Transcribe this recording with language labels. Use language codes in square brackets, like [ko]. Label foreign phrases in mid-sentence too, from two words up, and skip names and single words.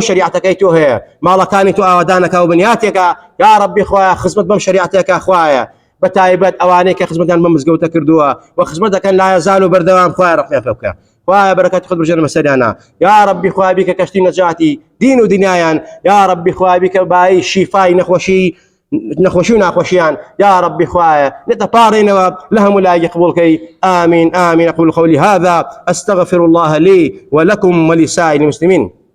[ckb] شریعەتەکەی تۆ هەیە، ماڵەکانی تۆ ئاوادانەکە و بنیاتێکە، یا ڕەبی خوایە خزمەت بەم شریعەتەکە، خوایە بەتایبەت ئەوانەی کە خزمەتیان بە مزگەوتە کردووە و خزمەت دەکەن لایەزان و بەردەوام، خوایە ڕەحمیان پێ بکە، خوایە بەرەکەتی خۆت بژێنە بەسەریانە، یا ڕەبی خوایە بیکە کەشتی نەجاتی دین و دنیایان، یا ڕەبی خوایە بیکە بای شیفای نەخۆشی و ناخۆشیان، یا ڕەبی خوایە نێتەپاڕێنەوە لە هەموو لایەکی قبوڵکەی، آمین آمین. [ar] أقول قولي هذا أستغفر الله لي ولكم ولسائر المسلمين.